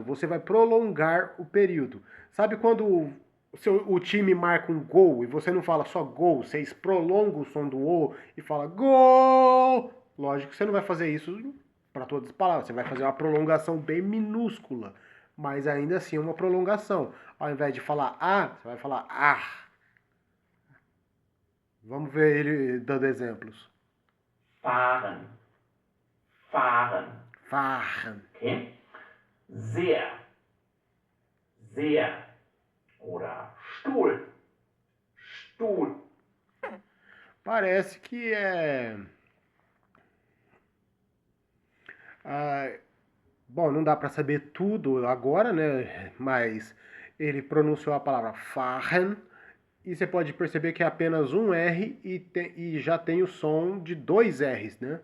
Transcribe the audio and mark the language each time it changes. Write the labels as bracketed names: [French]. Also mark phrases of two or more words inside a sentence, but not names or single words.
[Portuguese] Você vai prolongar o período. Sabe quando o time marca um gol e você não fala só gol, você prolonga o som do O e fala gol? Lógico que você não vai fazer isso para todas as palavras. Você vai fazer uma prolongação bem minúscula, mas ainda assim é uma prolongação. Ao invés de falar A, você vai falar ah. Vamos ver ele dando exemplos. [German] Fahren. Fahren. Fahren. Okay? Sehr. Sehr. Oder Stuhl. Stuhl. [Portuguese] Parece que é... bom, não dá para saber tudo agora, né? Mas ele pronunciou a palavra fahren e você pode perceber que é apenas um R e já tem o som de dois R's, né?